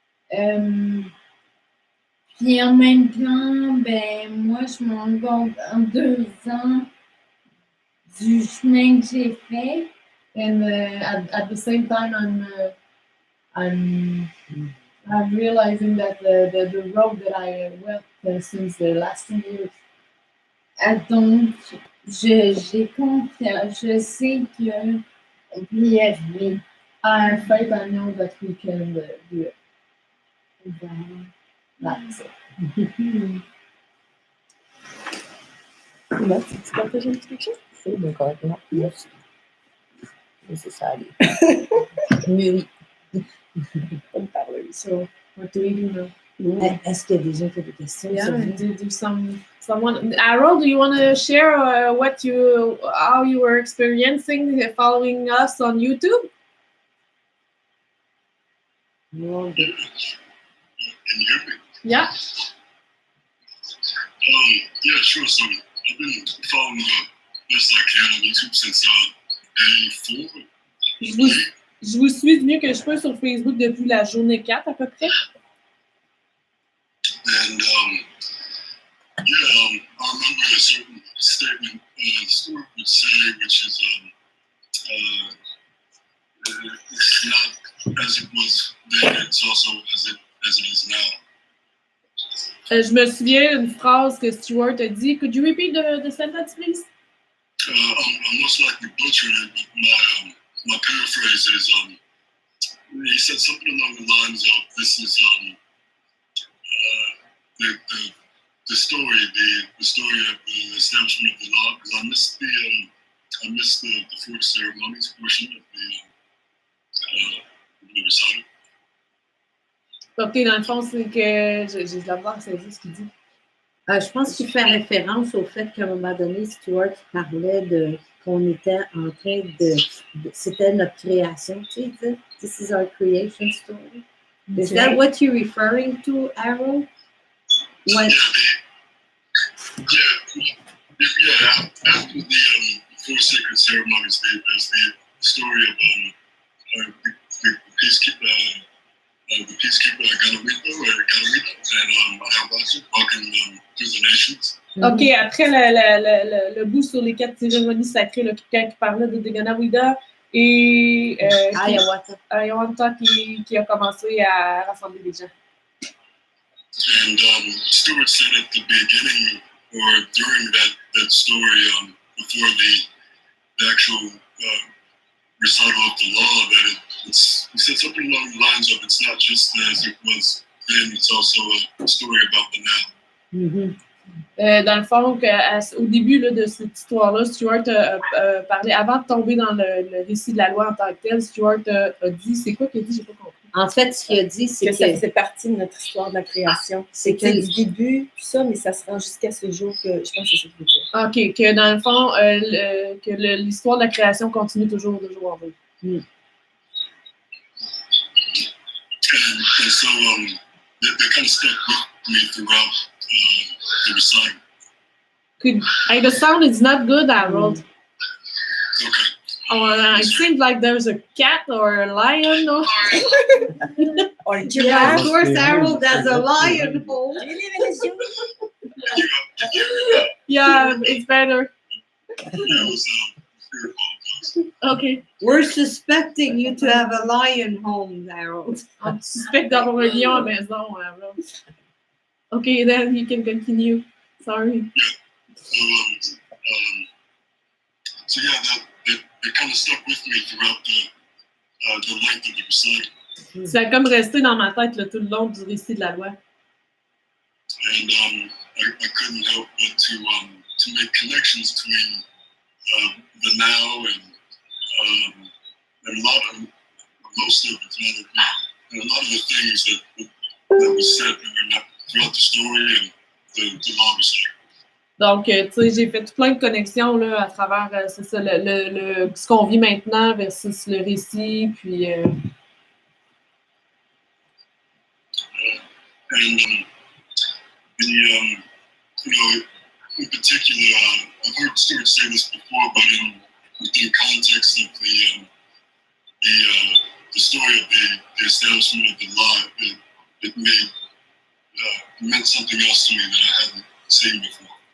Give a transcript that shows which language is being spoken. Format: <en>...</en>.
<fr>Puis en même temps, moi, je me rends compte en 2 ans du chemin que j'ai fait.</fr> <en>And at the same time, I'm realizing that the road that I went since the last 2 years.</en> <fr>Donc, j'ai confiance. Je sais qu'on peut y arriver.</fr> <en>I have faith, I know that we can do it. That's it.</en> <fr>Merci. Tu partages un petit quelque chose? C'est bien correct. Non, merci. C'est ça, allez. Mais oui. Pas de parler.</fr> <en>So, what do we do now?</en> <fr>Est-ce qu'il y a des gens qui ont des questions?</fr> <en>Yeah, do someone. Harold, do you want to share how you were experiencing following us on YouTube? No. Can you hear me? Yeah. Yeah, sure. So I've been following the best I can on YouTube since day 4.</en> <fr>Je vous suis du mieux que je peux sur Facebook depuis la journée 4 à peu près.</fr> <en>And I remember a certain statement Stuart would say, which is it's not as it was then, it's also as it is now.</en> <fr>Je me souviens d'une phrase que Stuart a dit.</fr> <en>Could you repeat the sentence, please? I'm most likely butchering it, but my paraphrase is he said something along the lines of this is the story of the establishment of the law, because I missed the forced ceremonies portion of the recital.</en> <fr>Ok, dans le fond, c'est que j'ai de la voir, c'est juste ce qu'il dit. Je pense qu'il fait référence au fait qu'à un moment donné, Stuart parlait qu'on était en train c'était notre création, tu sais,</fr> <en>this is our creation story. Okay. Is that what you're referring to, Aaron? When... Yeah. After the 4 sacred ceremonies, there's the story of the peacekeeper. The peacekeeper Ganawita and Ayahuasca walking through the nations.</en> <fr>OK, après le bout sur les 4 cérémonies sacrées, là, quelqu'un qui parlait de Ganawida et Ayahuasca qui a commencé à rassembler des gens.</fr> <en>And Stuart said at the beginning or during that story, before the actual recital of the law, that he said something along the lines of it's not just as it was then, it's also a story about the now. Mm-hmm.</en> <fr>Dans le fond, au début là, de cette histoire-là, Stuart a parlé, avant de tomber dans le récit de la loi en tant que tel, Stuart a dit, c'est quoi qu'il a dit, j'ai pas compris. En fait, ce qu'il a dit, c'est que ça faisait partie de notre histoire de la création. C'est C'était du début, tout ça, mais ça se rend jusqu'à ce jour que je pense que c'est ça qu'il veut dire. OK, que dans le fond, que l'histoire de la création continue toujours de jour en jour.</fr> <en>And so they kind of stuck with me throughout the recital. The sound is not good, Harold. Okay. It seems like there's a cat or a lion. Or Or yeah, of course, Harold has a lion home. Yeah, it's better. Okay. We're suspecting you to have a lion home, Harold.</en> <fr>On suspecte d'avoir un lion à la maison, Harold.</fr> <en>Okay, then you can continue. Sorry. So yeah, they kind of stuck with me throughout the length of the recital.</en> <fr>Ça a comme resté dans ma tête là, tout le long du récit de la loi.</fr> <en>And I couldn't help but to make connections between the now and a lot of most of it, and a lot of the things that was said throughout the story and the law recital.</en> <fr>Donc, tu sais, j'ai fait plein de connexions là, à travers c'est ça, ce qu'on vit maintenant versus le récit, puis...</fr> <en>And you know, in particular, I've heard Stuart say this before, but within context of the story of the establishment of the law, it meant something else to me that I hadn't seen before.</en>